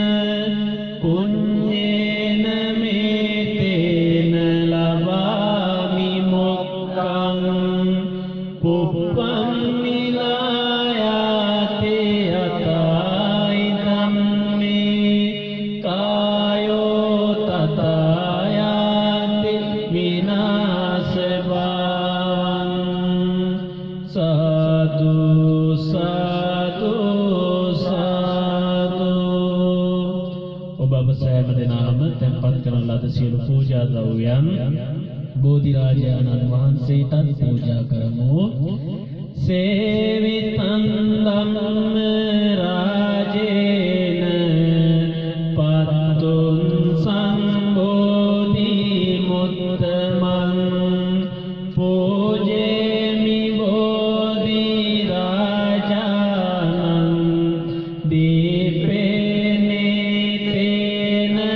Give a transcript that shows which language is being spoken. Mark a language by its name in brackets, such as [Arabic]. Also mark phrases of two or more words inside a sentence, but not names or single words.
[Pali] පුඤ්ඤේන මේතේන ලබාමි මොක්ඛං පුප්පං මිලායාතේ අතායි ධම්මේ කායෝ තථායාති විනාශවං [Sinhala] සාදු සාදු සාදු ඔබ සෑම දිනම tempත් කරන ලද සියලු පූජා ද්‍රව්‍යයන් බෝධිරාජානන් වහන්සේටත් පූජා කරමු [Pali] සේවිතං ධම්ම රාජේන පත්තුං සම්බෝධි මුත්තමං පූජේමි බෝධි රාජානං දීපේනේ තේන